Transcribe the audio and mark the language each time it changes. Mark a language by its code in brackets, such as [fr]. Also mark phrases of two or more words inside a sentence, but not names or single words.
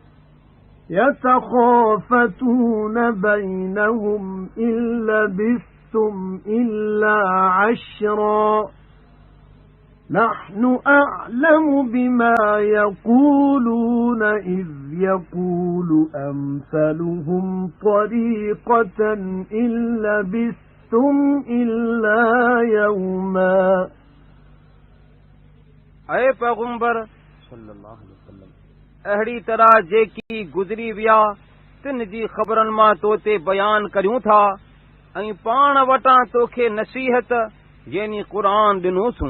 [ar] يتخافتون بينهم إن لبثتم إلا عشرا نحن أعلم بما يقولون إذ يقول أمثلهم طريقة إن لبثتم إلا يوما [sd] ऐं पैगंबर [ar] صلى الله عليه وسلم [sd] अहिड़ी तरह जेकी गुज़री विया तिन जी ख़बरनि मां तो ते बयान करियूं था ऐं पाण वटां तोखे नसीहत यानी क़ुर ॾिनोसूं।